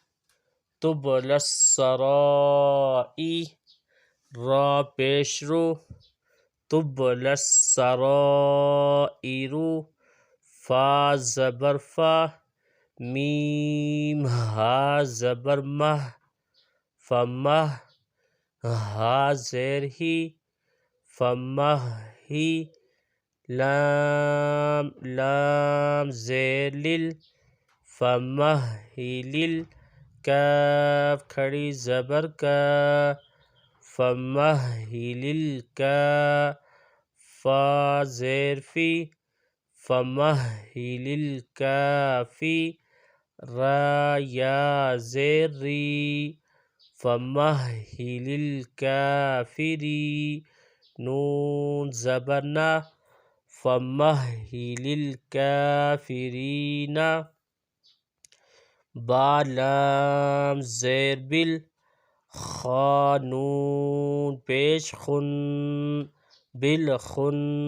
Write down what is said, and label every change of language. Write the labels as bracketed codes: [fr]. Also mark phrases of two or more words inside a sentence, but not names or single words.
[ur] تبلسرائی، را پیش رو، تبلسرائر، فا زبر فا، میم ہا زبر مہ، فمہ، ہا زیر ہی، فمہی، لام لام زیر لل، فمہلل، کاف کھڑی زبر کا، فمہلل کا، فا زیر فی، فمہلل کافی، را یا زیر ری، [ar] فمہل الکافری، [ur] نون زبر نا، [ar] فمہل الکافرین، [ur] با لام زیر بل، خا نون پیش خن، بالخن،